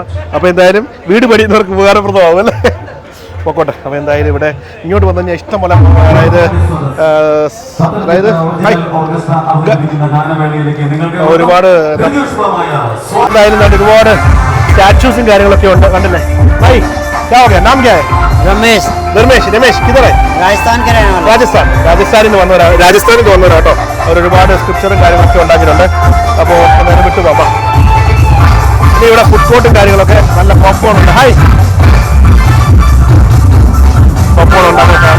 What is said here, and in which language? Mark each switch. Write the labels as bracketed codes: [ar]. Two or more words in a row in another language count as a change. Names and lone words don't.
[ml] അപ്പോൾ എന്തായാലും വീട് പണിയുന്നവർക്ക് ഉപകാരപ്രദമാവും അല്ലേ? പൊക്കോട്ടെ. അപ്പോൾ എന്തായാലും ഇവിടെ ഇങ്ങോട്ട് വന്നു കഴിഞ്ഞാൽ ഇഷ്ടം പോലെ അതായത് ഒരുപാട് എന്തായാലും ഒരുപാട് സ്റ്റാച്യൂസും കാര്യങ്ങളൊക്കെ ഉണ്ട്. കണ്ടില്ലേ? ഹായ്, [hi] क्या हो गया? नाम क्या है? रमेश किधर है? [ml] രാജസ്ഥാനിൽ നിന്ന് വന്നവരാട്ടോ. അവരൊരുപാട് സ്ക്രിപ്ചറും കാര്യങ്ങളൊക്കെ ഉണ്ടാക്കിയിട്ടുണ്ട്. അപ്പോൾ എന്തായാലും വിട്ടു പോകാം. ഇനി ഇവിടെ ഫുഡ് കോർട്ടും കാര്യങ്ങളൊക്കെ നല്ല പോപ്കോൺ ഉണ്ട്. ഹായ്, പോപ്കോൺ ഉണ്ടാക്കുന്നതാണ്.